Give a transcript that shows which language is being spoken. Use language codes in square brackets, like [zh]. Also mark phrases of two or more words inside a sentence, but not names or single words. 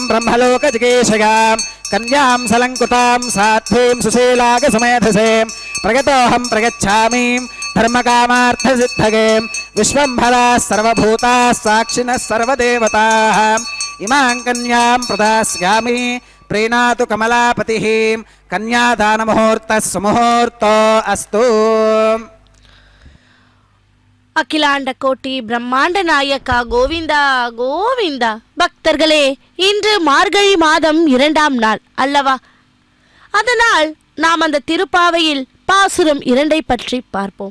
[sa] ब्रह्मलोकजिगेशयां कन्यां सलङ्कृतां साध्वीं सुशीलागसमेधसे प्रगतोऽहं प्रगच्छामि धर्मकामार्थसिद्धगे विश्वम्भराः सर्वभूताः साक्षिणः सर्वदेवताः इमां कन्यां प्रदास्यामि प्रीणातु कमलापतिः कन्यादानमुहूर्तः सुमुहूर्तो अस्तु [ta] அகிலாண்ட கோட்டி பிரம்மாண்ட நாயக்கா கோவிந்தா கோவிந்தா. பக்தர்களே, இன்று மார்கழி மாதம் 2ஆம் நாள் அல்லவா? அதனால் நாம் அந்த திருப்பாவையில் பாசுரம் 2 பற்றி பார்ப்போம்.